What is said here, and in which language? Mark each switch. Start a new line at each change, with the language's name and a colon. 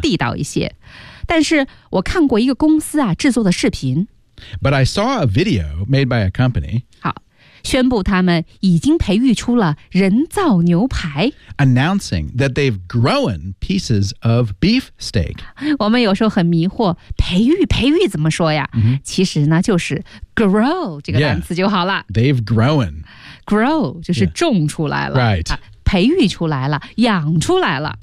Chinese: 地道一些但是我看过一个公司啊制作的视频
English: But I saw a video made by a company
Chinese: 好宣布他们已经培育出了人造牛排
English: Announcing that they've grown pieces of beef steak
Chinese: 我们有时候很迷惑培育怎么说呀、 mm-hmm. 其实呢就是 grow 这个单词就好了、
English: yeah. They've grown
Chinese: Grow 就是种出来了、
English: yeah. Right、
Chinese: 啊培育出来了，养出来了。